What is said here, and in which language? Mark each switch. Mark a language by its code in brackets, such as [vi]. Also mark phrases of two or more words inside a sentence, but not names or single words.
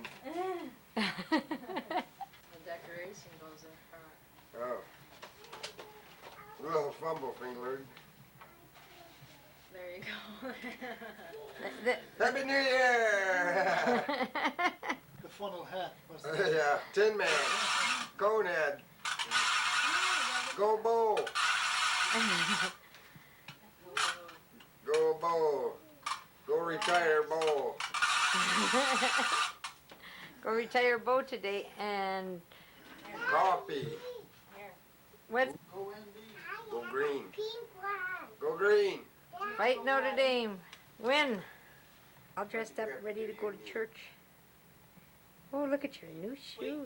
[en] The decoration goes in front. Oh. A little fumble finger. There you go. Happy New Year! The funnel hat. What's that? Yeah, Tin Man, Conehead, Go Bo, Go Bo, Go retire Bo. Go retire Bo today and Coffee. what? Go Wendy. Go green. Pink one. Go green. Fight Notre Dame. Win. All dressed up, ready to go to church. Oh, look at your new shoes.